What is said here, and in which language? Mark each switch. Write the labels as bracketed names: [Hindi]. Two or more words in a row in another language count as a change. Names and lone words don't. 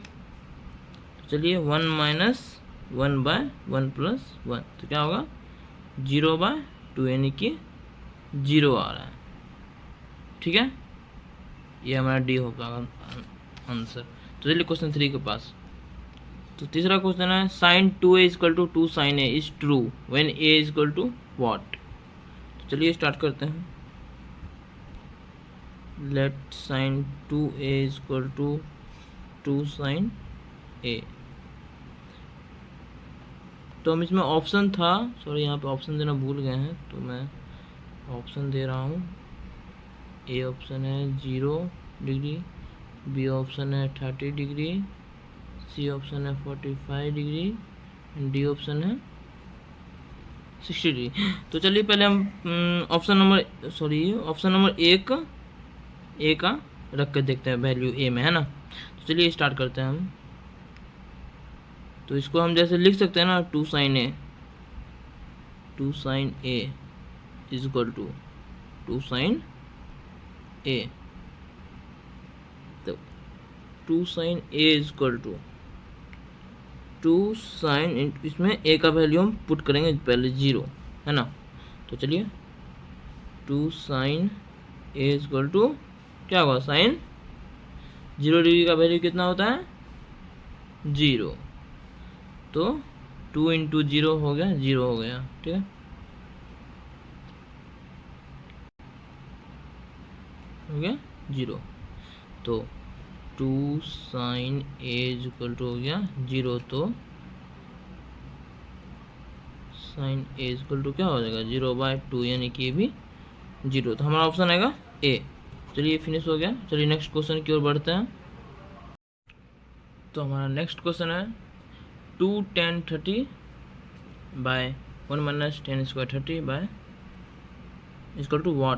[Hindi] चलिए 1 - 1 बाय 1 + 1, तो क्या होगा 0/2, यानी कि 0 आ रहा है, ठीक है, ये हमारा डी होगा आंसर। तो चलिए क्वेश्चन 3 के पास। तो तीसरा क्वेश्चन है sin 2a = 2 sin a [English] is true when a = what. [Hindi] तो चलिए स्टार्ट करते हैं। [English] let sin 2a = 2 sin a, [Hindi] तो हम इसमें ऑप्शन था, सॉरी यहाँ पे ऑप्शन देना भूल गए हैं, तो मैं ऑप्शन दे रहा हूँ। ए ऑप्शन है 0 डिग्री, [English] B option [Hindi] है 30 डिग्री, [English] C option [Hindi] है 45 डिग्री, [English] and D option [Hindi] है 60 डिग्री। तो चलिए पहले हम [English] option number A [Hindi] का रख कर देखते हैं वैल्यू ए में, है ना। तो चलिए स्टार्ट करते हैं हम। तो इसको हम जैसे लिख सकते हैं ना 2 sin a = 2 sin a, तो 2 sin a = 2 sin, इसमें a का वैल्यू हम पुट करेंगे पहले 0, है ना। तो चलिए 2 sin a = क्या होगा sin 0 डिग्री का वैल्यू कितना होता है 0, तो 2 × 0 हो गया 0 हो गया, ठीक है, हो गया 0। तो 2 sin a = हो गया 0, तो sin a = क्या हो जाएगा 0/2, यानी कि ये भी 0, तो हमारा ऑप्शन आएगा ए। चलिए फिनिश हो गया। चलिए [English] next question [Hindi] की ओर बढ़ते हैं। तो हमारा [English] next question [Hindi] है 2 tan 30 बाय 1 - 10² 30 [English] by = what.